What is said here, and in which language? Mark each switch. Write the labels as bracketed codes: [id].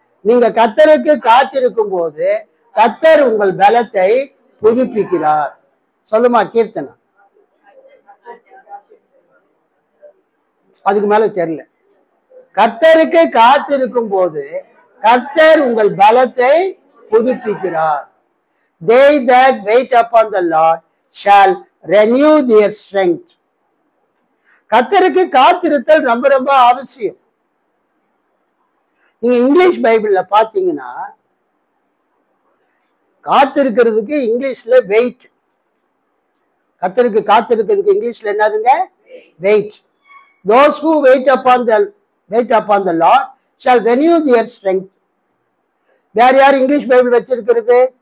[ta] நீங்க கர்த்தருக்கு காத்திருக்கும் போது கர்த்தர் உங்கள் பலத்தை புதுப்பிக்கிறார். சொல்லுமா கீர்த்தனா? அதுக்கு மேல தெரியல. கர்த்தருக்கு காத்திருக்கும் போது கர்த்தர் உங்கள் பலத்தை புதுப்பிக்கிறார். [en] They that wait upon the Lord shall renew their strength. [ta] கர்த்தருக்கு காத்திருத்தல் ரொம்ப ரொம்ப அவசியம். நீங்க இங்கிலீஷ் பைபிள்ல பாத்தீங்கன்னா காத்திருக்கிறதுக்கு இங்கிலீஷ்ல வெயிட். கர்த்தருக்கு காத்திருக்கிறதுக்கு இங்கிலீஷ்ல என்னதுங்க? Wait. [en] Those who wait upon the Lord shall renew their strength. [ta] வேற யார் இங்கிலீஷ் பைபிள் வச்சிருக்கிறது?